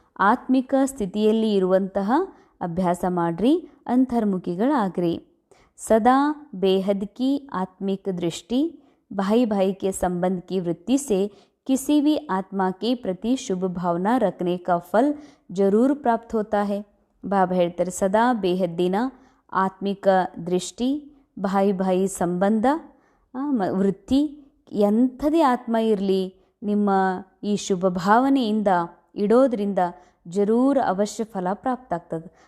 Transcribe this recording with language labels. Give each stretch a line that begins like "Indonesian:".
Kannada: ಆತ್ಮಿಕ ಸ್ಥಿತಿಯಲ್ಲಿ ಇರುವಂತಹ ಅಭ್ಯಾಸ ಮಾಡ್ರಿ, ಅಂತರ್ಮುಖಿಗಳಾಗ್ರಿ.
Hindi: सदा बेहद की आत्मिक दृष्टि, भाई भाई के संबंध की वृत्ति से किसी भी आत्मा के प्रति शुभ भावना रखने का फल जरूर प्राप्त होता है.
Kannada: ಬಾಬಾ ಹೇಳ್ತಾರೆ, ಸದಾ ಬೇಹದ್ದಿನ ಆತ್ಮಿಕ ದೃಷ್ಟಿ, ಭಾಯಿ ಭಾಯಿ ಸಂಬಂಧ, ವೃತ್ತಿ, ಎಂಥದೇ ಆತ್ಮ ಇರಲಿ, ನಿಮ್ಮ ಈ ಶುಭ ಭಾವನೆಯಿಂದ ಇಡೋದ್ರಿಂದ ಜರೂರ್ ಅವಶ್ಯ ಫಲ ಪ್ರಾಪ್ತ ಆಗ್ತದೆ.